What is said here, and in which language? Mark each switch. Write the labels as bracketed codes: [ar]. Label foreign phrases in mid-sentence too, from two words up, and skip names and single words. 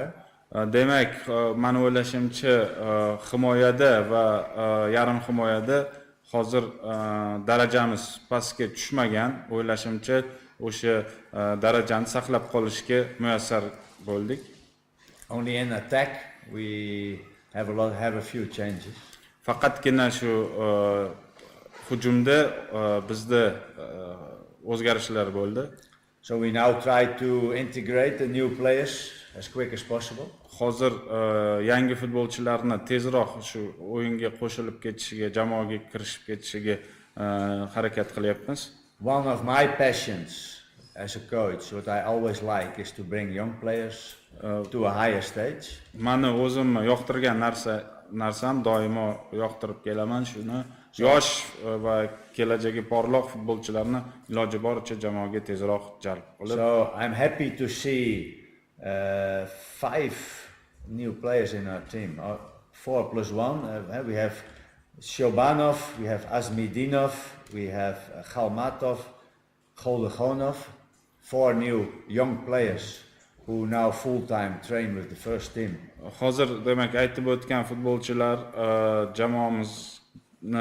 [uz] Demak, men o'ylashimcha himoyada va yarim himoyada hozir darajamiz pastga tushmagan. O'ylashimcha o'sha darajani saqlab qolishga muyassar bo'ldik. [en] Only in attack we have a few changes. [uz] Faqatgina shu hujumda bizda o'zgarishlar bo'ldi. [en] So we now try to integrate the new players as quick as possible. [uz] Hozir yangi futbolchilarni tezroq shu o'yinga qo'shilib ketishiga, jamoaga kirishib ketishiga harakat qilyapmiz. [en] One of my passions as a coach, what I always like, is to bring young players to a higher stage. [uz] Meni o'zimni yoqtirgan narsam doimo yoqtirib kelaman shuni. Yosh va kelajagi porloq futbolchilarni iloji boricha jamoaga tezroq jalb qilib. [en] So I'm happy to see 5 new players in our team. 4 plus 1. We have Shobanov, we have Azmidinov, we have Khalmatov, Goldegonov. 4 new young players who now full-time train with the first team. [uz] Hozir demak aytib o'tgan futbolchilar jamoamizni